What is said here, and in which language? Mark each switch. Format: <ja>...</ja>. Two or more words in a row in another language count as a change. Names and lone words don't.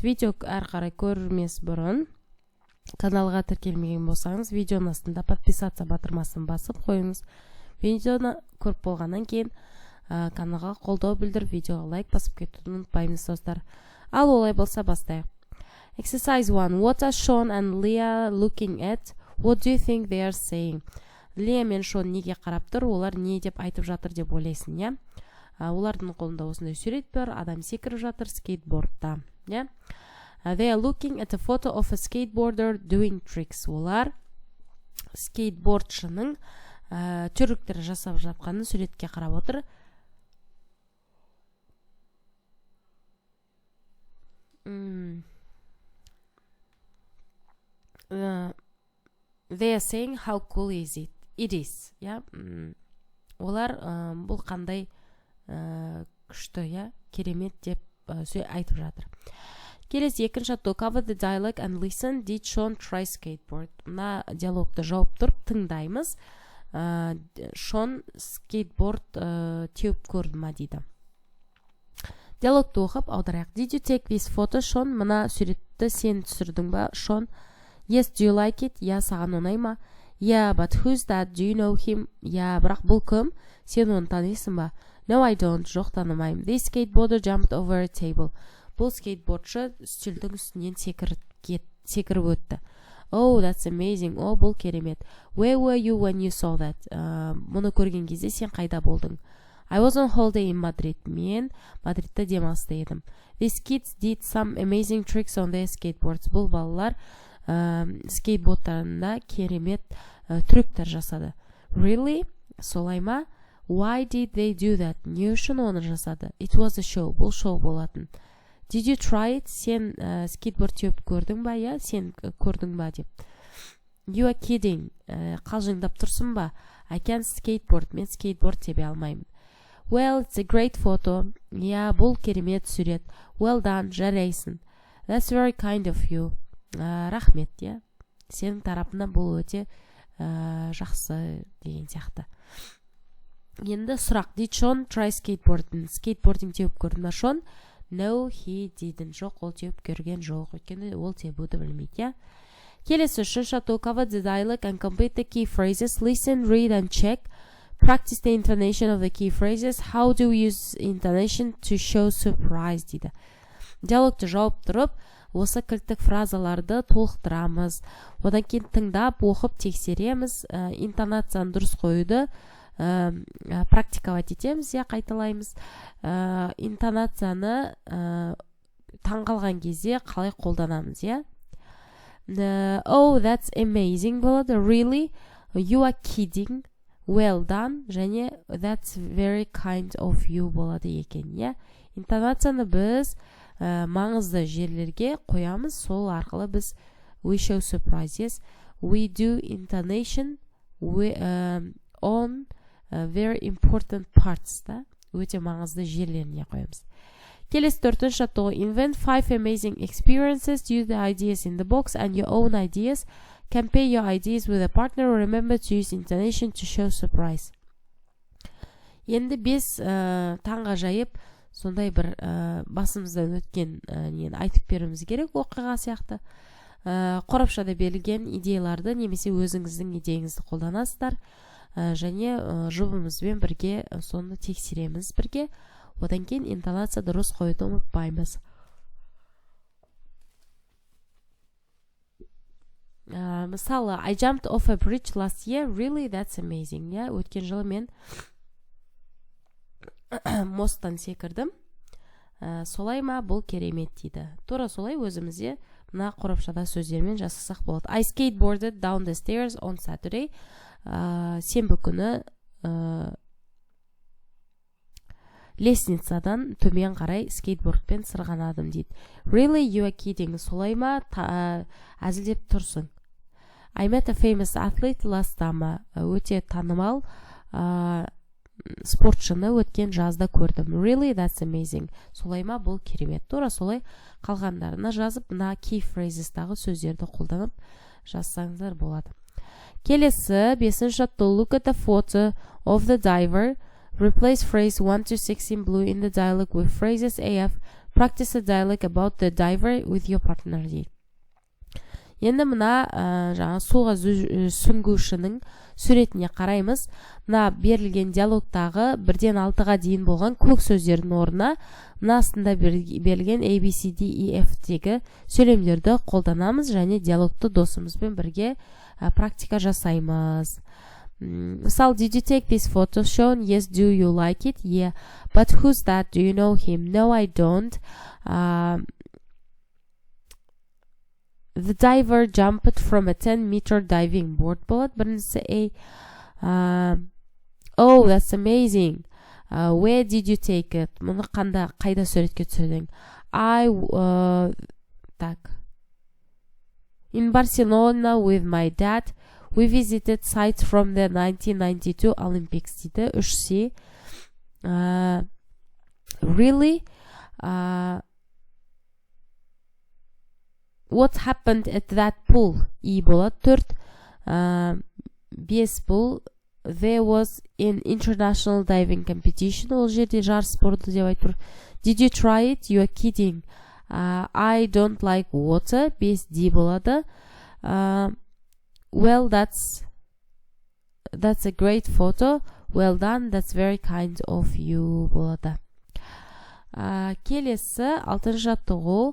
<kk>Видео әрқарай көрмес бұрын каналға тіркелмеген болсаңыз, видеоның астында подписаться батырмасын басып қойыңыз. Видеоны көріп болғаннан кейін каналға қолдау білдіріп, видеоға лайк басып кетуді ұмытпаймыз достар. Ал олай болса бастайық. Exercise 1.</kk> <en>What are Sean and Leah looking at? What do you think they are saying?</en> <kk>Лея мен Шон неге қарап тұр, олар не деп айтып жатыр деп ойлайсың, я? Олардың қолында осындай сурет бар, адам секіріп жатыр скейтбордта, я?</kk> <en>They are looking at a photo of a skateboarder doing tricks.</en> <kk>Олар скейтбордшының түріктері жасап жатқанын суретке қарап отыр.</kk> <en>They are saying how cool is it? It is, yeah?</en> <kk>Олар бұл қандай күшті, yeah? Керемет деп айтып жатыр. Келесі екінші.</kk> <en>To cover the dialogue and listen, did Sean try skateboard?</en> <kk>Мына диалогты жауып тұрып тыңдаймыз. Шон скейтборд теуіп көрді ма дейді. Диалогты оқып аударайық.</kk> <en>Did you take this photo, Sean?</en> <kk>Мына суретті сен түсірдің ба,</kk> <en>Sean? Yes, do you like it?</en> <kk>Я, саған ұнай ма?</kk> <en>Yeah, but who's that? Do you know him? Yeah,</en> <kk>бірақ бұл кім? Сен оны танисың ба?</kk> <en>No, I don't.</en> <kk>Жоқ, танымаймын.</kk> <en>This skateboarder jumped over a table.</en> <kk>Бұл скейтбордшы үстелдің үстінен секіріп өтті.</kk> <en>Oh, that's amazing.</en> <kk>Oh, бұл керемет.</kk> <en>Where were you when you saw that?</en> <kk>Мұны көрген кезде сен қайда болдың?</kk> <en>I was on holiday in Madrid.</en> <kk>Мен Мадридта демалыста едім.</kk> <en>These kids did some amazing tricks on their skateboards.</en> <kk>Бұл балалар скейтбордтарында керемет трюктер жасады. Really? Солай ма?</kk> <en>Why did they do that?</en> <kk>Не үшін оны жасады?</kk> <en>It was a show.</en> <kk>Бұл шоу болатын.</kk> <en>Did you try it?</en> <kk>Сен скейтборд теуіп көрдің ба? Я, сен көрдің ба деп.</kk> <en>You are kidding.</en> <kk>Қалжыңдап тұрсың ба?</kk> <en>I can't skateboard.</en> <kk>Мен скейтборд тебе алмаймын.</kk> <en>Well, it's a great photo.</en> <kk>Я, бұл керемет сурет.</kk> <en>Well done. Жарайсың. That's very kind of you.</en> <kk>Рахмет, я. Сенің тарапынан бұл өте жақсы деген сияқты. Енді сұрақ.</kk> <en>Did Sean try skateboarding?</en> <kk>Skateboarding теуіп көрді ма Шон?</kk> <en>No, he didn't.</en> <kk>Жоқ, ол теуіп көрген жоқ. Өйткені ол тебуді білмейді, я. Келесі үшінші.</kk> <en>To cover the dialogue and complete the key phrases. Listen, read and check. Practice the intonation of the key phrases. How do we use intonation to show surprise?</en> <kk>Дейді. Диалогты жауып тұрып, осы кілттік фразаларды толықтырамыз. Одан кейін тыңдап, оқып тексереміз. Интонацияны дұрыс қоюды практиковать етеміз, я, қайталаймыз. Интонацияны таңғалған кезде қалай қолданамыз, я.</kk> <en>Oh, that's amazing болады. Really? You are kidding. Well done. Және that's very kind of you</en> <kk>болады екен, я. Интонацияны біз маңызды жерлерге қоямыз, сол арқылы біз</kk> <en>we show surprise, yes. We do intonation on very important parts,</en> <kk>да? Өте маңызды жерлеріне қоямыз. Келесі төртінші.</kk> <en>To invent 5 amazing experiences, use the ideas in the box and your own ideas. Compare your ideas with a partner. Remember to use intonation to show surprise.</en> <kk>Енді 5 таңғажайып сондай бір басымыздан өткен нені айтып беруіміз керек, оқиға сияқты. Қорапшада берілген идеяларды немесе өзіңіздің идеяңызды қолданасыздар. Және жұбымызбен бірге соны тексереміз бірге. Одан кейін интонация дұрыс қоюды ұмытпаймыз. Мысалы,</kk> <en>I jumped off a bridge last year. Really? That's amazing. Yeah?</en> <kk>Өткен жылы мен мосттан секірдім. Солай ма? Бұл керемет дейді. Тура солай өзімізде мына қорапшада сөздермен жасасақ болады.</kk> <en>I skateboarded down the stairs on Saturday.</en> <kk>Сенбі күні лестницадан төмен қарай скейтбордпен сырғанадым дейді.</kk> <en>Really? You are kidding.</en> <kk>Солай ма? Әзілдеп тұрсың.</kk> <en>I met a famous athlete last summer.</en> <kk>Өте танымал спортшыны өткен жазда көрдім.</kk> <en>Really? That's amazing.</en> <kk>Солай ма? Бұл керемет. Тура солай қалғандарына жазып, мына</kk> <en>key phrases-</en> <kk>тағы сөздерді қолданып жазсаңыздар болады. Келесі 5.</kk> <en>To look at the photo of the diver. Replace phrase 1 to 6 in blue in the dialogue with phrases AF. Practice a dialogue about the diver with your partner дейді.</en> <kk>Енді мына жаңа суға сүңгушінің суретіне қараймыз. Мына берілген диалогтағы 1-ден 6-ға дейін болған көк сөздердің орнына мына астында берілген ABCDEF-тегі сөйлемдерді қолданамыз және диалогты досымызбен бірге практика жасаймыз.</kk> <en>Misal, did you take this photo, Sean? Yes. Do you like it? Yeah. But who's that? Do you know him? No, I don't. The diver jumped from a 10-meter diving board.</en> <kk>Болады. Біріншісі A.</kk> <en>Oh, that's amazing. Where did you take it?</en> <kk>Мұны қайда суретке түсірдің? Так.</kk> <en>In Barcelona with my dad. We visited sites from the 1992 Olympics дейді. 3C. Really? What happened at that pool?</en> <kk>E болады. 4. 5 бұл.</kk> <en>There was an international diving competition.</en> <kk>Ол жерде жарыс болды деп айтып.</kk> <en>Did you try it? You are kidding. I don't like water.</en> <kk>5D болады.</kk> <en>Well, that's a great photo. Well done. That's very kind of you болады.</en> <kk>Келесі 6-шы жаттығу.</kk>